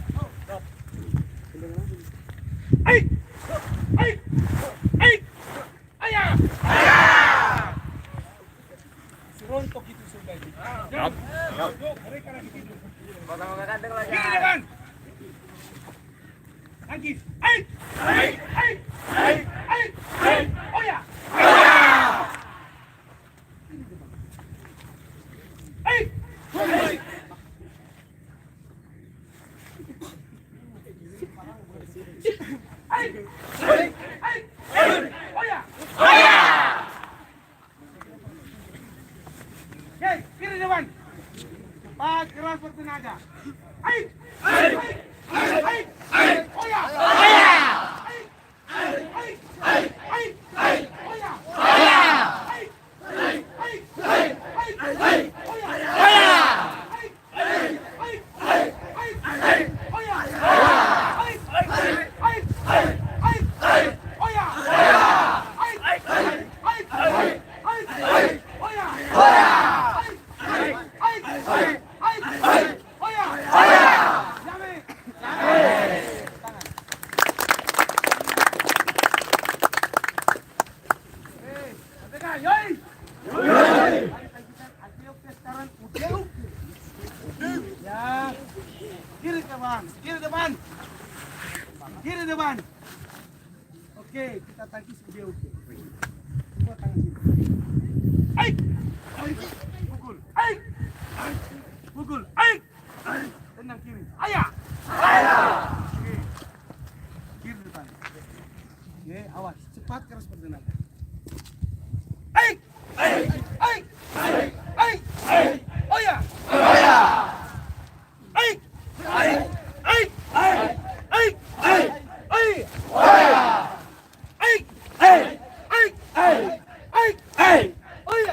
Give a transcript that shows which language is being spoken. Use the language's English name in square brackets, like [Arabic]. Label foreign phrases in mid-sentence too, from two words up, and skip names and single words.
[Indonesian] Hai. Hai. Hai. Ayah. Rontok itu sudah. Siap. Kiri depan. Tangkis. Hai. Hai. Hai. Hai. Hai. Hai. Oh ya. Hai. Hai. Hai. Hai. Hai. Oh ya. Oke, kiri depan. Cepat, keras, bertenaga. Hai. Hai. Hai. Hai. Oh ya. Hai. Hai. Hai. Hai. Hai. Oh ya. Hai. Hai. Hai. Hai. Hai. Oh ya. Hai. Hai. Hai. Hai. Oh ya. Hai. Hai. Hai. Hai. Oh ya. Hai. Hai. Hai. Hai. Oh ya. Hai. Hai. Hai. Oh ya. Jame. Tangan. Dengar, yoi. Sekarang udah. Ya. Kiri depan, kiri depan. Kiri depan. Oke, kita tangkis udah oke. Coba tangan sini. Ai. Pukul. Ai. Pukul. Ai. Tendang kiri. Ayah. Oke. Kiri depan. Oke, awas. Cepat keras bertenaga. Ai. Ai. Ai. Ai. Ai. Oh ya. Ai. Ai. Ai. Ai. Ai. Ai. Ai. Ai. Ai. Ai. Ai. Ai. Ai. Oh ya.